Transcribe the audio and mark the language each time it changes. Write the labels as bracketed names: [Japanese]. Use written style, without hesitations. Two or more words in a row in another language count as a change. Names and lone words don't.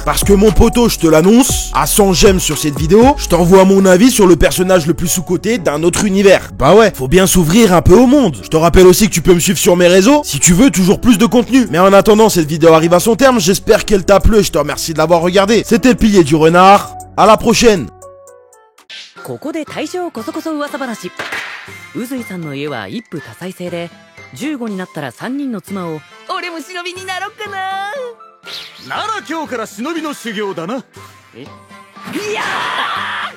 [French] Parce que mon poteau, je te l'annonce, à 100 j'aime sur cette vidéo, je t'envoie mon avis sur le personnage le plus sous-coté d'un autre univers. Bah ouais, faut bien s'ouvrir un peu au monde. Je te rappelle aussi que tu peux me suivre sur mes réseaux si tu veux toujours plus de contenu. Mais en attendant, cette vidéo arrive à son terme, j'espère qu'elle t'a plu et je te remercie de l'avoir regardé. C'était le pilier du renard, à la prochaine. [Japanese] ここで大正こそこそ噂話。宇髄さんの家は一夫多妻制で、15になったら3人の妻を。俺も忍びになろっかな。なら今日から忍びの修行だな。いやー